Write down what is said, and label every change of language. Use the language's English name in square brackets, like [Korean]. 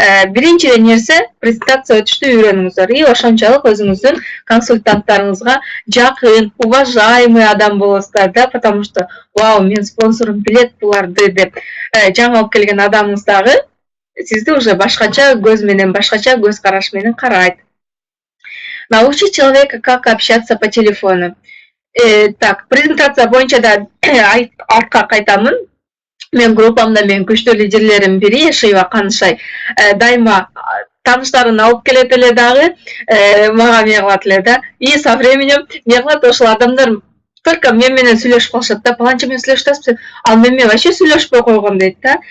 [Kyrgyz] Биринчиден нерсе презентация өтүштү үйрөнүңүздөр. И ошончалык өзүңүздүн консультанттарыңызга жакын, уважаемый адам болосуздар да, [Russian] потому что [Kyrgyz] вау, мен спонсорум билет буларды деп жаңы алып келген адамыңыз дагы сизди уже башкача көз менен, башкача көз караш менен карайт. [Russian] Научить человека, как общаться по телефону. [Kyrgyz] Так, презентация боюнча да артка кайтамын. Мен группамда менин күчтүү лидерлерим бири Шыйва Канышай дайыма тааныштарын алып келет эле дагы, мага эмне кылат эле да. [Russian] И со временем [Kyrgyz] эмне кылат, ошол адамдар только мен менен сүйлөшүп калышат да, паланча менен сүйлөшүп атасыз, ал мен менен вообще сүйлөшпөй койгон дейт да.